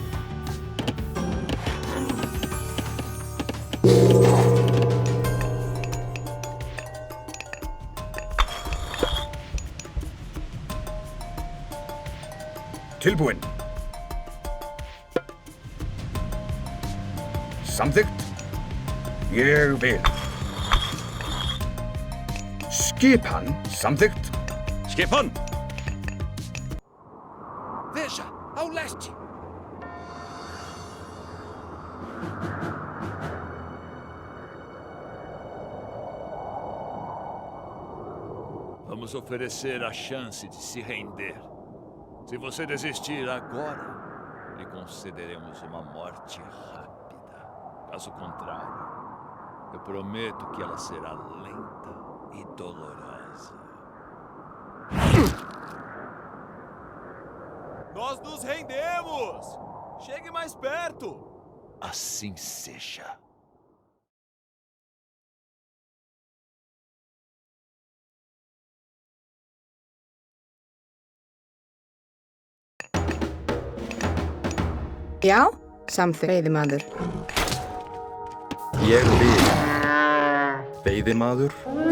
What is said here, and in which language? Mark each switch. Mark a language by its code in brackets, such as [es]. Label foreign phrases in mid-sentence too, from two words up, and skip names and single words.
[is] Tilbúinn. Samþykkt. Ég vil. Skipan. Samþykkt. Skipan! [pt] Veja, ao leste! Vamos oferecer a chance de se render. Se você desistir agora, lhe concederemos uma morte rápida. Caso contrário, eu prometo que ela será lenta e dolorosa. Nós nos rendemos! Chegue mais perto! Assim seja. [is] Já, samþykkt. Veiðimaður. Ég vil. Veiðimaður.